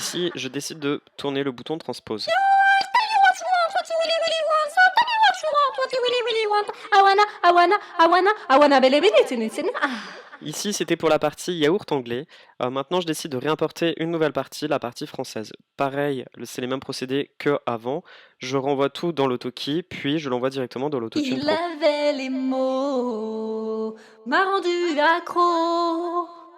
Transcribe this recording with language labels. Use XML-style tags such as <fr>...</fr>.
<fr>Ici, je décide de tourner le bouton transpose.</fr> <en>Yo, I'll tell you what you want, what you really, really want. So tell me what you want, what you really, really want. I wanna, believe in it, in it, in it. Ah.</en> <fr>Ici, c'était pour la partie yaourt anglais. Maintenant, je décide de réimporter une nouvelle partie, la partie française. Pareil, c'est les mêmes procédés qu'avant. Je renvoie tout dans l'autokey, puis je l'envoie directement dans l'autotune Il Pro. avait les mots, m'a rendu accro.</fr>